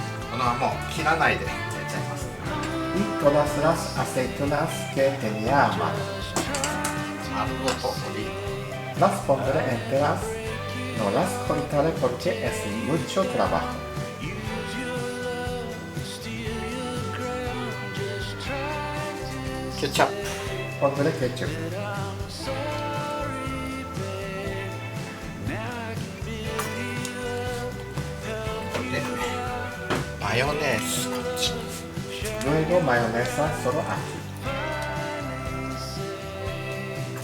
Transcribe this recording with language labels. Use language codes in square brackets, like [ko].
[ja] このままもう切らないで入れちゃいますね。 [es] y todas las aceitunas que tenía a mano. [ja] 丸ごとオリーブ、 [es] Las pondré enteras, no las cortaré porque es mucho trabajo. [ja] ケチャップ、 [es] Pondré ketchup, [ja] でマヨネーズ、こっちに [es] luego mayonesa solo aquí.